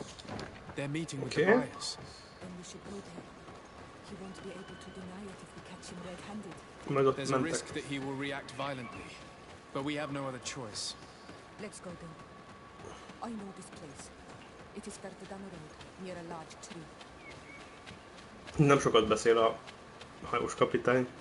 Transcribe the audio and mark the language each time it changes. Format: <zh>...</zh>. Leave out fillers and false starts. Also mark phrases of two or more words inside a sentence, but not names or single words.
<en>They're meeting with Okay. the buyers. Then we should go there. He won't be able to deny it if we catch him red-handed.</en> <hu>Majd ott</hu> <en>There's a</en> <hu>mentek.</hu> <en>risk that he will react violently, but we have no other choice. Let's go then. I know this place. It is further down the road, near a large tree.</en> <hu>Nem sokat beszél a hajós kapitány.</hu>